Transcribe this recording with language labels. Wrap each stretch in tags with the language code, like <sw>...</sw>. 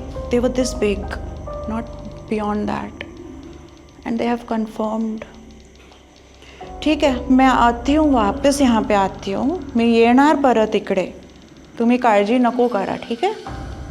<en>They were this big, not beyond that. And they have confirmed.</en> <hi>ठीक है, मैं आती हूँ वापस यहाँ पे आती हूँ.</hi> <mr>मी येणार परत इकडे. तुम्ही काळजी नको करा, ठीक आहे?</mr>